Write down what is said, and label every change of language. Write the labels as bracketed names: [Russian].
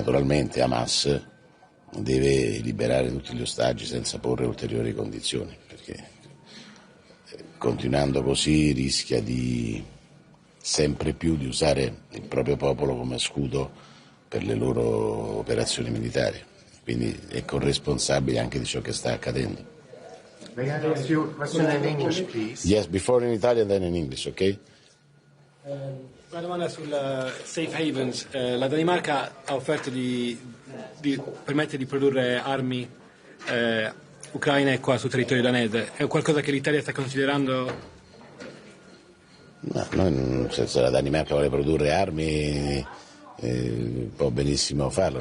[Italian] Naturalmente Hamas deve liberare tutti gli ostaggi senza porre ulteriori condizioni, perché continuando così rischia di sempre più di usare il proprio popolo come scudo per le loro operazioni militari, quindi è corresponsabile anche di ciò che sta accadendo. [English] May I ask you a question in English, please? Yes, before in Italian, then in English, okay? [Italian] Una domanda sul safe havens. La Danimarca ha offerto di permettere di produrre armi ucraine qua sul territorio danese. È qualcosa che l'Italia sta considerando? No, noi, nel senso, la Danimarca vuole produrre armi, può benissimo farlo.